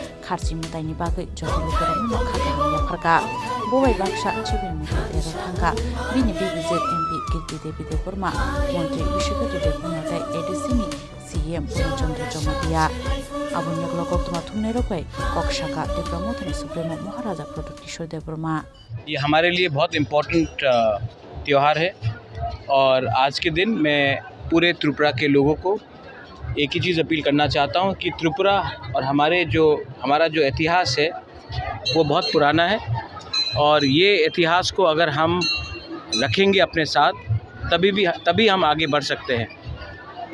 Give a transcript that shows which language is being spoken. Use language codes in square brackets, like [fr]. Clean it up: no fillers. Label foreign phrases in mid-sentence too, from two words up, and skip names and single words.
[trp] Karji mutai ni bagai jodoh koran no kaka hamya parka Bobai Baksha Cibri mutai tero thangka bini bibijek MP Kirti Devi Debroma Montri Bishoketu Debroma tai edisini CM Purnachandra Jomatia Abun Yaglo Koktuma Thumne Rokai Kok Shaka Dibra Mothani Supremo Maharaja Pradot Kishore Debroma [hi] ये हमारे लिए बहुत इम्पोर्टेंट त्योहार है और आज के दिन मैं पूरे त्रिपुरा के लोगों को एक ही चीज़ अपील करना चाहता हूँ कि त्रिपुरा और हमारा जो इतिहास है वो बहुत पुराना है और ये इतिहास को अगर हम रखेंगे अपने साथ तभी हम आगे बढ़ सकते हैं।